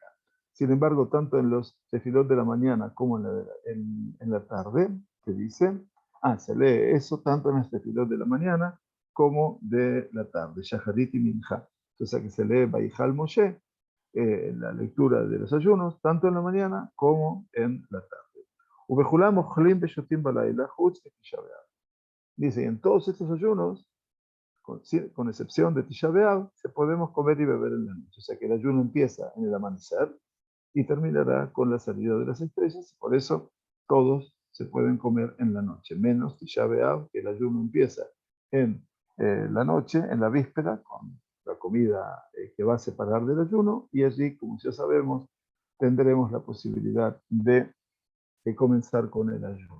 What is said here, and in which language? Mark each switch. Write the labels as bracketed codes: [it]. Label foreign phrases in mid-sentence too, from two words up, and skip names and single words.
[es] Sin embargo, tanto en los tefilot de la mañana como en la tarde, que dice, se lee eso tanto en los tefilot de la mañana como de la tarde, Shaharit y Minja. Entonces, que se lee Baihal Moshe, la lectura de los ayunos, tanto en la mañana como en la tarde. [he] ובכולם אוכלים ושותים בלילה חוץ תשעה באב. [es] Dice, y en todos estos ayunos, con excepción de Tisha B'Av, se podemos comer y beber en la noche. O sea que el ayuno empieza en el amanecer y terminará con la salida de las estrellas. Por eso todos se pueden comer en la noche, menos Tisha B'Av, que el ayuno empieza en la noche, en la víspera, con la comida que va a separar del ayuno, y allí, como ya sabemos, tendremos la posibilidad de comenzar con el ayuno.